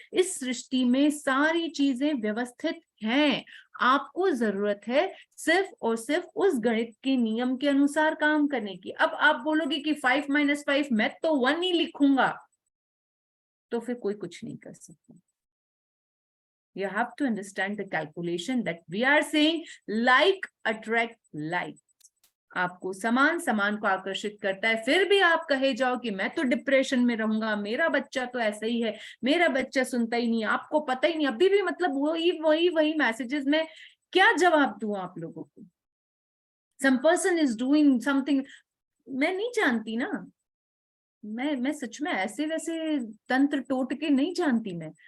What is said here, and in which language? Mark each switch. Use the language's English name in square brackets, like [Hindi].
[Hindi] इस सृष्टि में सारी चीजें व्यवस्थित हैं, आपको जरूरत है सिर्फ और सिर्फ उस गणित के नियम के अनुसार काम करने की। अब आप बोलोगे कि 5 - 5 मैं तो 1 ही लिखूंगा, तो फिर कोई कुछ नहीं कर सकता। [English] You have to understand the calculation that we are saying like attract like. [Hindi] आपको समान समान को आकर्षित करता है। फिर भी आप कहे जाओ कि मैं तो डिप्रेशन में रहूंगा, मेरा बच्चा तो ऐसा ही है, मेरा बच्चा सुनता ही नहीं, आपको पता ही नहीं, अभी भी मतलब वही मैसेजेस में क्या जवाब दूं आप लोगों को? [English] some person is doing something, [Hindi] मैं नहीं जानती ना, मैं सच में ऐसे वैसे तंत्र टोटके नहीं जानती मैं।